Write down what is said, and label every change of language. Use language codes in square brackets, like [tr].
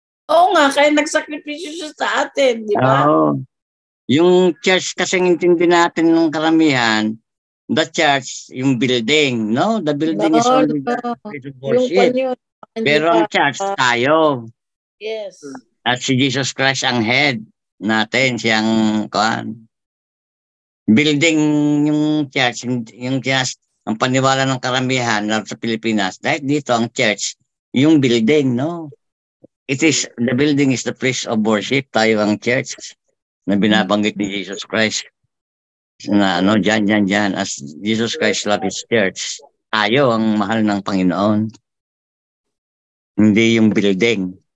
[tl] Oo nga, kaya nagsakripisyo siya sa atin, di ba? Oo. Yung church kasi intindi natin ng karamihan, [en] the church, [tl] yung building, no? [en] The building is only the place of worship. [tl] Pero ang church, tayo. [en] Yes. [tl] At si Jesus Christ ang head natin, siyang building yung church, ang paniwala ng karamihan sa Pilipinas, dahil dito ang church, yung building, no? [en] The building is the place of worship, [tl] tayo ang church na binabanggit ni Jesus Christ. Na dyan, [en] as Jesus Christ loved His church, [tl] tayo ang mahal ng Panginoon. Hindi yung building.